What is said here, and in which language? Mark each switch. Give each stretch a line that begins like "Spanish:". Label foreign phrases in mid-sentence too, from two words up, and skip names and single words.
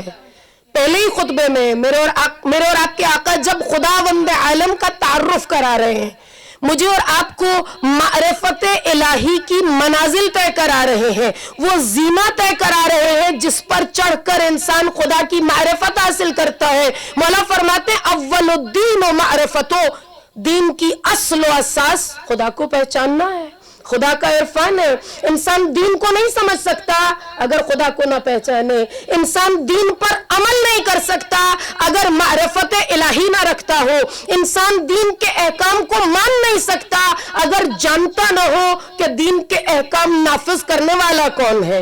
Urdu: پہلے ہی خطبے میں میرے اور آپ کے آقا جب خداوند عالم کا تعارف کرا رہے ہیں، مجھے اور آپ کو معرفت الہی کی منازل طے کرا رہے ہیں، وہ زینہ طے کرا رہے ہیں جس پر چڑھ کر انسان خدا کی معرفت حاصل کرتا ہے. مولا فرماتے ہیں
Arabic: اول الدین و معرفتو.
Urdu: دین کی اصل و اساس خدا کو پہچاننا ہے، خدا کا عرفان ہے. انسان دین کو نہیں سمجھ سکتا اگر خدا کو نہ پہچانے. انسان دین پر عمل نہیں کر سکتا اگر معرفت الہی نہ رکھتا ہو. انسان دین کے احکام کو مان نہیں سکتا اگر جانتا نہ ہو کہ دین کے احکام نافذ کرنے والا کون ہے.